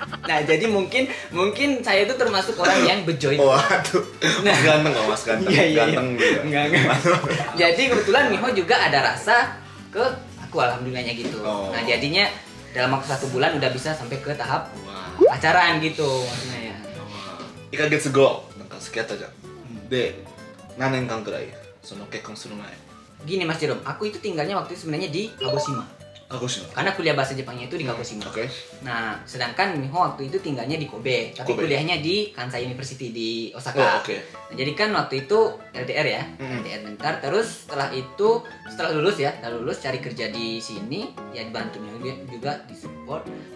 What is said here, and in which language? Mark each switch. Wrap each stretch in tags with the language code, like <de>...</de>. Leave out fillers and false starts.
<id>Nah, jadi mungkin saya itu termasuk orang yang bejo itu. Waduh. Nah. Mas ganteng kok, Mas ganteng. Iya. Ganteng gitu. Enggak. Jadi kebetulan Miho juga ada rasa ke aku, alhamdulillahnya gitu. Oh. Nah, jadinya dalam waktu 1 bulan udah bisa sampai ke tahap Wah. pacaran gitu maksudnya ya.</id> <ja>1ヶ月後、なんか付き合ったじゃん。で、何年間くらいその結婚する前。</ja> <id>Gini Mas Jerome, aku itu tinggalnya waktu itu sebenarnya di Kagoshima. Kagoshima. Karena kuliah bahasa Jepangnya itu di Kagoshima. Oke. Nah, sedangkan Miho waktu itu tinggalnya di Kobe, tapi Kobe. kuliahnya di Kansai University di Osaka. Oh, oke. Nah, jadi kan waktu itu LDR ya, LDR bentar. Terus setelah lulus cari kerja di sini, ya dibantu juga di support.</id>